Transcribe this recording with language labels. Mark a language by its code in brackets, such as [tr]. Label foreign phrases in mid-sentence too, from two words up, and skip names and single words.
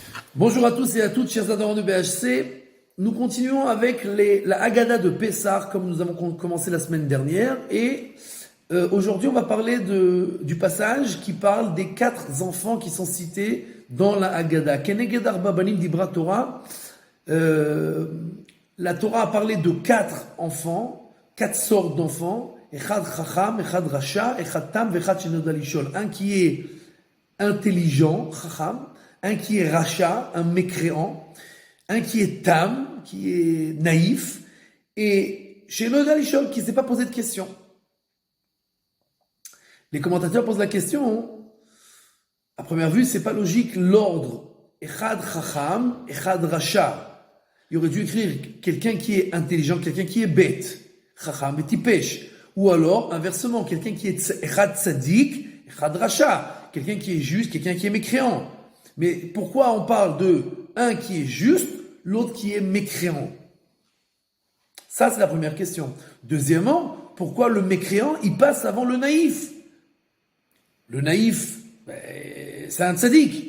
[fr] Bonjour à tous et à toutes, chers adhérents de BHC. Nous continuons avec la Haggadah de Pessah, comme nous avons commencé la semaine dernière. Et aujourd'hui, on va parler du passage qui parle des 4 enfants qui sont cités dans la Haggadah. [he] כנגד ארבעה בנים דברה תורה. [fr] La Torah a parlé de 4 enfants, 4 sortes d'enfants. [he] אחד חכם אחד רשע אחד תם ואחד שאינו יודע לשאול. [fr] Un qui est intelligent, chacham. Un qui est racha, un mécréant, un qui est tam, qui est naïf, et chez le Dalishol, qui ne s'est pas posé de questions. Les commentateurs posent la question, à première vue, c'est pas logique, l'ordre, [he] אחד חכם אחד רשע. [fr] Il aurait dû écrire quelqu'un qui est intelligent, quelqu'un qui est bête, chacham et tipesh. Ou alors, inversement, quelqu'un qui est [he] אחד צדיק אחד רשע, [fr] quelqu'un qui est juste, quelqu'un qui est mécréant. Mais pourquoi on parle de un qui est juste, l'autre qui est mécréant? Ça, c'est la première question. Deuxièmement, pourquoi le mécréant, il passe avant le naïf? Le naïf, c'est un tzaddik.